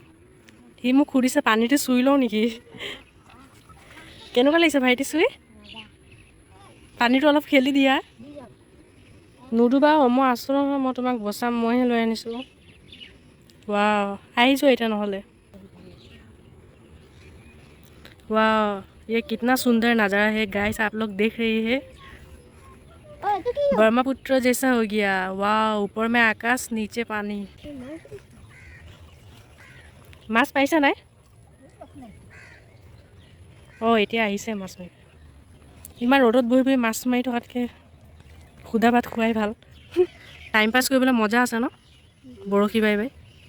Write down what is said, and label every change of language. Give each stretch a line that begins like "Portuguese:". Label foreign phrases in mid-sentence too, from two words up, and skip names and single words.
Assamese: সি মোক সুধিছে পানীটো চুই লওঁ নেকি? কেনেকুৱা লাগিছে ভাইটি চুই? পানীটো অলপ খেলি দিয়া। নুডুবা, মই আছোঁ নহয়, মই তোমাক বচাম, মইহে লৈ আনিছোঁ। ৱাও, আহিছোঁ এতিয়া নহ'লে।
Hindi: वाह, ये कितना सुंदर नज़ारा है गाइस, आप लोग देख रही है। ब्रह्मपुत्र जैसा हो गया। वाह, ऊपर में आकाश, नीचे पानी।
Assamese: মাছ পাইছা নাই? অঁ, এতিয়া আহিছে মাছ মাৰি। ইমান ৰ'দত বহি বহি মাছ মাৰি থকাতকৈ সুদা ভাত খোৱাই ভাল।
English: time pass
Assamese: কৰিবলৈ মজা আছে ন? বৰশী
English: bye bye.